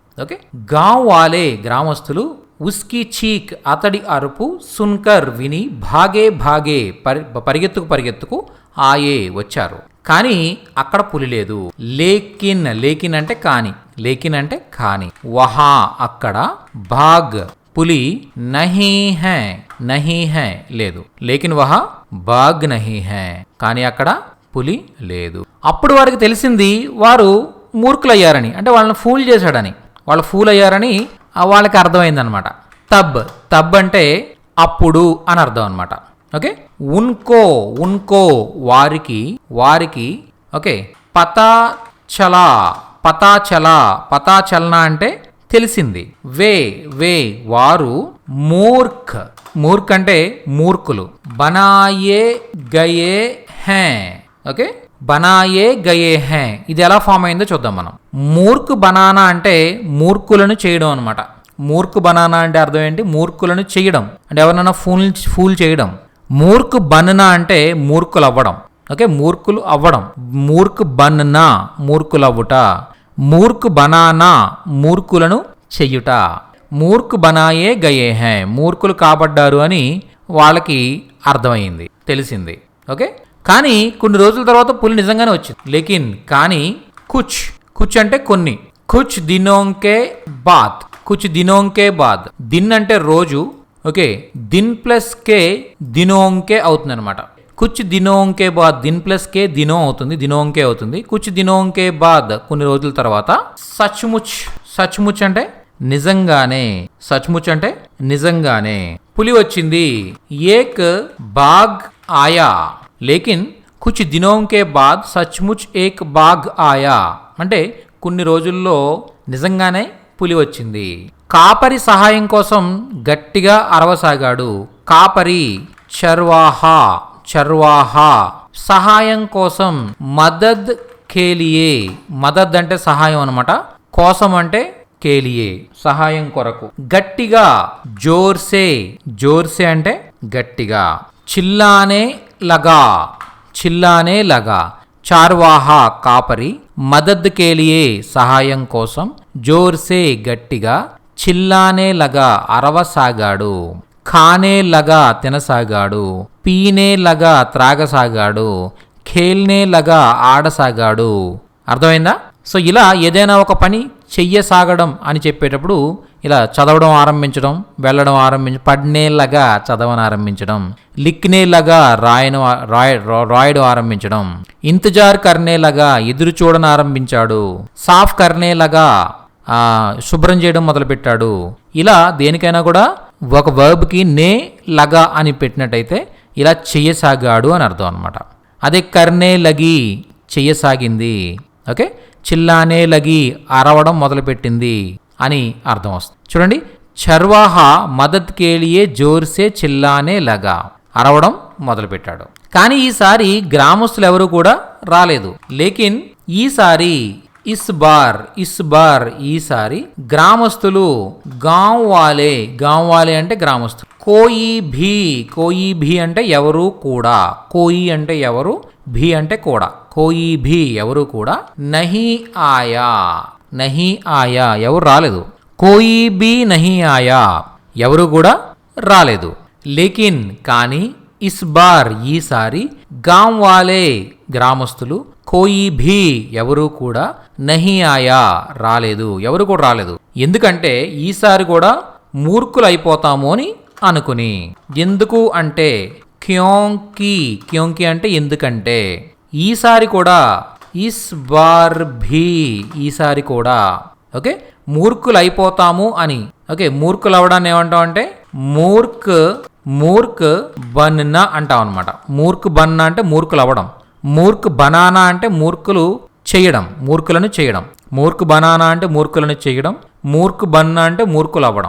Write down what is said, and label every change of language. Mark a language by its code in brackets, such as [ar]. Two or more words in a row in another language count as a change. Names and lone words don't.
[te] ఓకే, [hi] गाँव वाले [te] గ్రామస్తులు, [hi] उसकी चीख [te] అతడి అరుపు, సున్కర్ విని, భాగే పరిగెత్తుకు ఆయే వచ్చారు. కానీ అక్కడ పులి లేదు. లేకిన్ అంటే కాని, వహా అక్కడ, బాగ్ పులి, [hi] नहीं है లేదు. लेकिन वहाँ बाघ नहीं है, [te] కానీ అక్కడ పులి లేదు. అప్పుడు వారికి తెలిసింది వారు మూర్ఖులయ్యారని, అంటే వాళ్ళని ఫూల్ చేశాడని, వాళ్ళు ఫూల్ అయ్యారని వాళ్ళకి అర్థమైందనమాట. తబ్ అంటే అప్పుడు అని అర్థం అనమాట. ఓకే, ఉన్కో వారికి. ఓకే, [hi] पता चलना [te] అంటే తెలిసింది. వే వారు, మూర్ఖ్ అంటే మూర్ఖులు, [hi] बनाए गए हैं. [te] ఓకే, [hi] बनाए गए हैं [te] ఇది ఎలా ఫామ్ అయిందో చూద్దాం మనం. [hi] मूर्ख बनाना [te] అంటే మూర్ఖులను చేయడం అనమాట. [hi] मूर्ख बनाना [te] అంటే అర్థం ఏంటి? మూర్ఖులను చేయడం, అంటే ఎవరినైనా ఫూల్ చేయడం. [hi] मूर्ख बनना [te] అంటే మూర్ఖులు అవ్వడం. ఓకే, మూర్ఖులు అవ్వడం. [hi] मूर्ख बनना [te] మూర్ఖులు అవ్వుట. [hi] मूर्ख बनाना [te] మూర్ఖులను చెయ్యుట. [hi] मूर्ख बनाए गए हैं [te] మూర్ఖులు కాబడ్డారు అని వాళ్ళకి అర్థమైంది, తెలిసింది. ఓకే, కానీ కొన్ని రోజుల తర్వాత పులి నిజంగానే వచ్చింది. లేకిన్ కానీ కుచ్ అంటే కొన్ని, [hi] कुछ दिनों के बाद दिन [te] అంటే రోజు. ఓకే, దిన్ ప్లస్ కే దినోంకే అవుతుంది అనమాట. [hi] कुछ दिनों के बाद, [te] దిన్ ప్లస్ కే దినో అవుతుంది, దినోంకే అవుతుంది. [hi] कुछ दिनों के बाद [te] కొన్ని రోజుల తర్వాత, సచ్ముచ్ అంటే నిజంగానే పులి వచ్చింది. [hi] एक बाघ आया, लेकिन कुछ दिनों के बाद सचमुच एक बाघ आया [te] అంటే కొన్ని రోజుల్లో నిజంగానే పులి వచ్చింది. కాపరి సహాయం కోసం గట్టిగా అరవసాగాడు. కాపరి, చర్వాహా సహాయం కోసం, [hi] मदद के लिए, [te] మదద్ అంటే సహాయం అనమాట, కోసం అంటే కేలియే సహాయం కొరకు. గట్టిగా, జోర్సే అంటే గట్టిగా. [hi] चिल्लाने लगा [te] చార్వాహా కాపరి, [hi] मदद के लिए [te] సహాయం కోసం, జోర్సే గట్టిగా, [hi] चिल्लाने लगा [te] అరవసాగాడు, [hi] खाने लगा [te] తినసాగాడు, [hi] पीने लगा [te] త్రాగసాగాడు, [hi] खेलने लगा [te] ఆడసాగాడు. అర్థమైందా? సో ఇలా ఏదైనా ఒక పని చెయ్యసాగడం అని చెప్పేటప్పుడు ఇలా చదవడం ఆరంభించడం, వెళ్ళడం [hi] पढ़ने लगा [te] చదవని ఆరంభించడం, [hi] लिखने लगा [te] రాయడం ఆరంభించడం, [hi] इंतज़ार करने लगा [te] ఎదురు చూడని ఆరంభించాడు, [hi] साफ़ करने लगा [te] శుభ్రం చేయడం మొదలుపెట్టాడు. ఇలా దేనికైనా కూడా ఒక వర్బ్కి [hi] ने लगा [te] అని పెట్టినట్టయితే ఇలా చెయ్యసాగాడు అని అర్థం అనమాట. అదే [hi] करने लगी [te] చెయ్యసాగింది. ఓకే, [hi] चिल्लाने लगी [te] అరవడం మొదలుపెట్టింది అని అర్థం వస్తుంది. చూడండి, [hi] चरवाहा मदद के लिए ज़ोर से चिल्लाने लगा [te] అరవడం మొదలుపెట్టాడు. కానీ ఈసారి గ్రామస్తులు ఎవరు కూడా రాలేదు. లేకిన్ ఈసారి [hi] इस बार [te] ఈసారి గ్రామస్తులు, [hi] गाँव वाले [te] అంటే గ్రామస్తులు, [hi] कोई भी [te] అంటే ఎవరు కూడా, కోయి అంటే ఎవరు, భీ అంటే కూడా, [hi] कोई भी [te] ఎవరు కూడా, [hi] नहीं आया [te] ఎవరు రాలేదు, [hi] कोई भी नहीं आया [te] ఎవరు కూడా రాలేదు. లేకిన్ కానీ, [hi] इस बार [te] ఈసారి, [hi] गाँव वाले [te] గ్రామస్తులు, [hi] कोई भी [te] ఎవరు కూడా, [hi] नहीं आया [te] రాలేదు, ఎవరు కూడా రాలేదు. ఎందుకంటే ఈసారి కూడా మూర్ఖులు అయిపోతాము అని అనుకుని. ఎందుకు అంటే క్యోంకి అంటే ఎందుకంటే. ఈసారి కూడా, [hi] इस बार भी [te] ఈసారి కూడా. ఓకే, మూర్ఖులు అయిపోతాము అని. ఓకే, మూర్ఖులు అవడాన్ని ఏమంటాం అంటే [hi] मूर्ख बनना [te] అంటాం అనమాట. [hi] मूर्ख बनना [te] అంటే మూర్ఖులు అవ్వడం, [hi] मूर्ख बनाना [te] అంటే మూర్ఖులను చేయడం. [hi] मूर्ख बनाना [te] అంటే మూర్ఖులను చేయడం, [hi] मूर्ख बनना [te] అంటే మూర్ఖులు అవ్వడం.